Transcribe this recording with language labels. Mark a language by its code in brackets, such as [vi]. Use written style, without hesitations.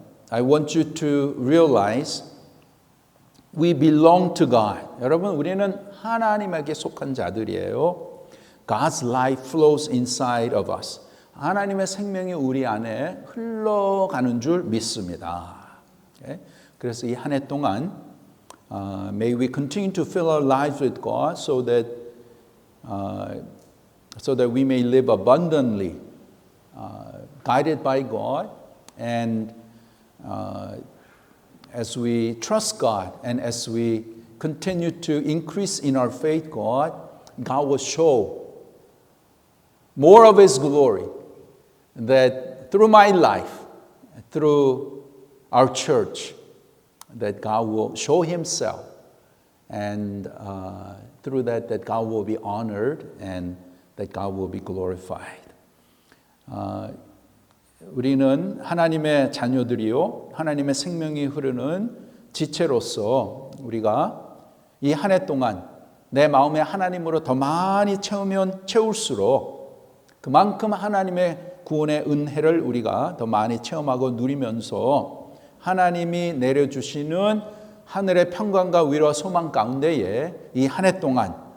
[en] I want you to realize we belong to God. [ko] 여러분, 우리는 하나님에게 속한 자들이에요. [en] God's life flows inside of us. [ko] 하나님의 생명이 우리 안에 흘러가는 줄 믿습니다. [en] Okay? [ko] 그래서 이 한 해 동안 [en] may we continue to fill our lives with God so that we may live abundantly, guided by God, and as we trust God and as we continue to increase in our faith, God will show more of His glory. That through my life, through our church, that God will show Himself, and through that God will be honored and that God will be glorified. [ko] 우리는 하나님의 자녀들이요, 하나님의 생명이 흐르는 지체로서 우리가 이 한 해 동안 내 마음에 하나님으로 더 많이 채울수록 그만큼 하나님의 구원의 은혜를 우리가 더 많이 체험하고 누리면서 하나님이 내려주시는 하늘의 평강과 위로와 소망 가운데에 이 한 해 동안